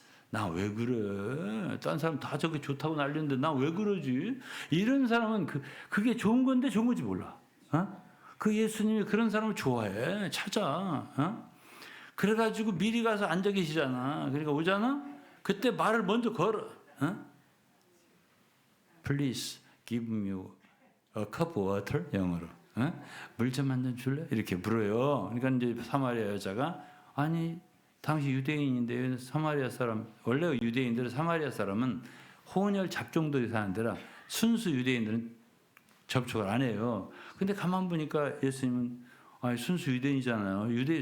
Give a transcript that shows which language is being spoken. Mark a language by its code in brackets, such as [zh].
[ko] 나 왜 그래? 딴 사람 다 저게 좋다고 난리는데 나 왜 그러지? 이런 사람은 그게 좋은 건데 좋은 건지 몰라. 그 예수님이 그런 사람을 좋아해. 찾아. 그래가지고 미리 가서 앉아 계시잖아. 그러니까 오잖아? 그때 말을 먼저 걸어. [en] Please give me a cup of water. [ko] 영어로. 물 좀 한 잔 줄래? 이렇게 물어요. 그러니까 이제 사마리아 여자가 아니 당시 유대인인데 사마리아 사람 원래 유대인들은 사마리아 사람은 혼혈 잡종들이 사는 데라 순수 유대인들은 접촉을 안 해요. 근데 가만 보니까 예수님은 순수 유대인이잖아요.